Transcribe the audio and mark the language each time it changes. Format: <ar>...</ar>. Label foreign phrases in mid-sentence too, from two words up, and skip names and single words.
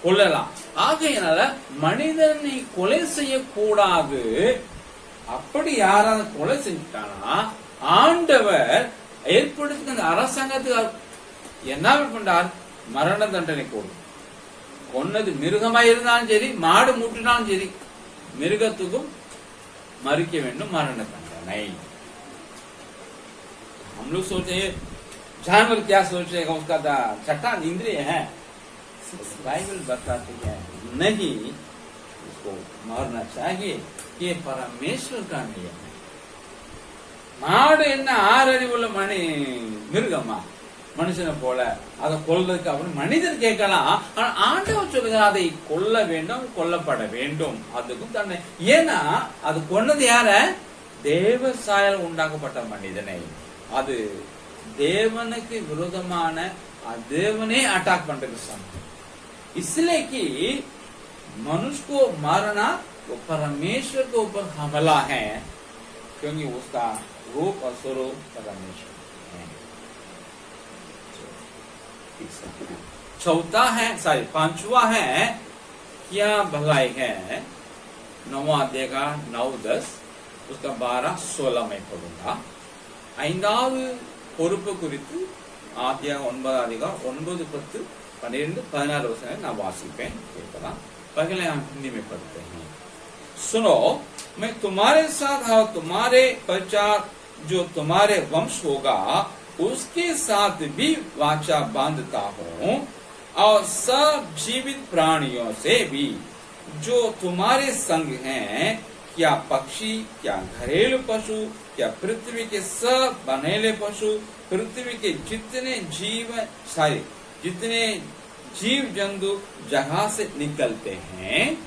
<ta>கொல்லலாம். ஆகையினால மனிதனை கொலை செய்யக்கூடாது. அப்படி யாராவது கொலை செஞ்சுட்டானா ஆண்டவர் ஏற்படுத்தி அந்த அரசாங்கத்துக்கு என்ன பண்றார்? மரண தண்டனை கொடுக்கும். கொன்னது மிருகமா இருந்தாலும் சரி, மாடு மூட்டினாலும் சரி, மிருகத்துக்கும் மரிக்க வேண்டும் மரண தண்டனை.</ta> <hi>हम लोग सोचे जानवर क्या सोचेगा, उसका छठा इंद्रिय है. बाइबल बताती है नहीं, उसको मरना चाहिए. ये परमेश्वर का नियम है.</hi> <ta>மாடு என்ன ஆறறிவுள்ள மிருகமா மனுஷனை போல அதை கொல்றதுக்கு அப்படின்னு மனிதர் கேட்கலாம். ஆனா ஆண்டவர் சொல்லுங்க அதை கொல்ல வேண்டும், கொல்லப்பட வேண்டும். அதுக்கும் தன்னை, ஏன்னா அது கொன்னது யார? தேவ சாயல் உண்டாக்கப்பட்ட மனிதனை. அது தேவனுக்கு விரோதமான தேவனே अटैक பண்றது சமம்.</ta> <hi>इसलिए कि मनुष्य को मारना वो परमेश्वर के ऊपर हमला है, क्योंकि उसका रूप और स्वरूप परमेश्वर है. चौथा है, सॉरी पांचवा है क्या भलाई है. 9वां अध्याय का 9-10, उसका 12-16 में पढ़ूंगा.</hi> <ta>ஐந்தாவது பொறுப்பு குறித்து ஆதியா 9 அதிகாரம் 9, 10, 12, 16 वचन நான் வாசிப்பேன், கேட்கலாம்.</ta> <hi>पहले हम हिंदी में पढ़ते हैं. सुनो, मैं तुम्हारे साथ और तुम्हारे पश्चात जो तुम्हारे वंश होगा उसके साथ भी वाचा बांधता हूँ, और सब जीवित प्राणियों से भी जो तुम्हारे संग हैं, क्या पक्षी, क्या घरेलू पशु, क्या पृथ्वी के सब बनेले पशु, पृथ्वी के जितने जीव जंतु जहां से निकलते हैं.</hi>